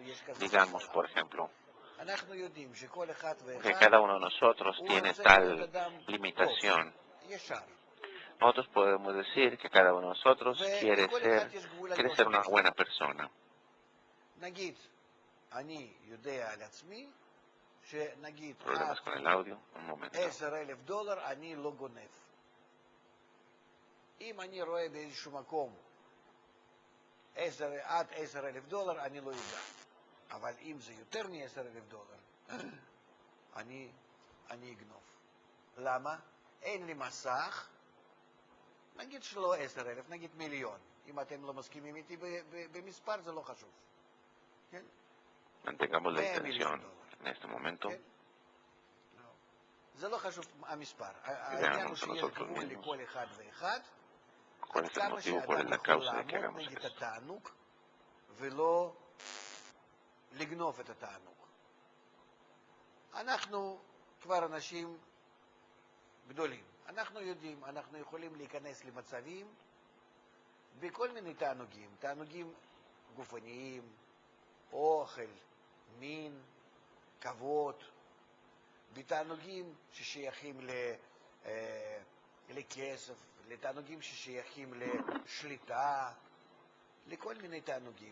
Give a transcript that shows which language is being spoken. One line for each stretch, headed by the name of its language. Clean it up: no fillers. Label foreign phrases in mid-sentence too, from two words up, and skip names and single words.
Spanish: Digamos, por ejemplo, que cada uno de nosotros tiene tal limitación. Nosotros podemos decir que cada uno de nosotros quiere ser una buena persona. Problemas con el audio, un momento.
Hebrew: אם אני רואה באיזשהו מקום עד $10,000, אני לא יודע. אבל אם זה יותר מ$10,000, אני אגנוב. למה? אין לי מסך, נגיד שלא 10,000, נגיד מיליון. אם אתם לא מסכימים איתי במספר, זה לא חשוב. כן?
Spanish: Mantengamos la intención en este momento.
Hebrew: זה לא חשוב המספר. העניין הוא שיש גבול לכל אחד ואחד.
Spanish: ¿Cuál es el motivo, cuál es la causa de que hagamos esto?
Hebrew: ולא לגנוב את התענוג. אנחנו כבר אנשים גדולים. אנחנו יודעים, אנחנו יכולים להיכנס למצבים בכל מיני תענוגים. תענוגים גופניים, אוכל, מין, כבוד, בתענוגים ששייכים לכסף, לתענוגים ששייכים לשליטה, לכל מיני תענוגים.